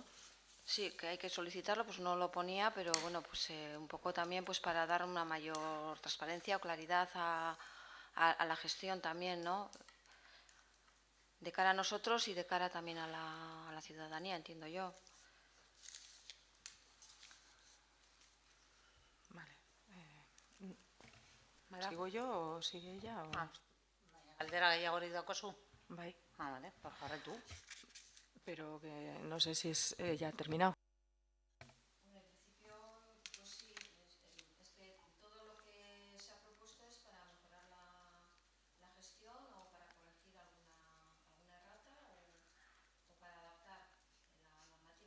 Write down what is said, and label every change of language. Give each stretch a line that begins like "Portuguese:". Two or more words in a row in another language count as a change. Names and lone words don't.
Spanish: Sí, que hay que solicitarlo, pues no lo ponía, pero bueno, pues un poco también pues para dar una mayor transparencia o claridad a la gestión también, ¿no? De cara a nosotros y de cara también a la ciudadanía, entiendo yo. Vale. ¿Sigo yo o sigue ella? O...
Basque: Galdera gehiagorik daukazu? Bai,
Spanish: Vale, pues jarraitu. pero que no sé si es ya terminado. En principio, pues sí, es que todo lo que se ha propuesto es para mejorar la gestión o para corregir alguna errata o para adaptar la normativa.